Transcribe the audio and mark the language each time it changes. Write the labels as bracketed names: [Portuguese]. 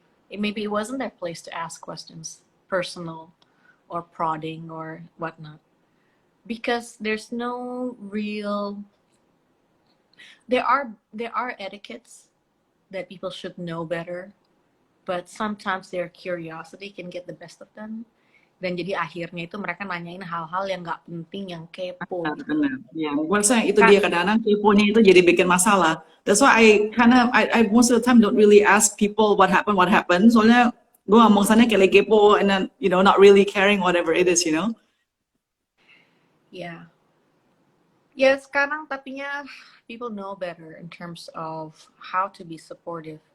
[English] Maybe it wasn't their place to ask questions, personal or prodding or whatnot, because there's no real. There are etiquettes that people should know better, but sometimes their curiosity can get the best of them. [Indonesian] Dan jadi akhirnya itu mereka nanyain hal-hal yang nggak penting, yang kepo. Benar. Ya, buat saya itu dia kadang-kadang keponya itu jadi bikin masalah. [English] That's why I most of the time don't really ask people what happened. [Indonesian] Soalnya gue ngomong sana kayak lagi kepo [English] and then not really caring whatever it is. Yeah. [Indonesian] Ya sekarang tapinya [English] people know better in terms of how to be supportive.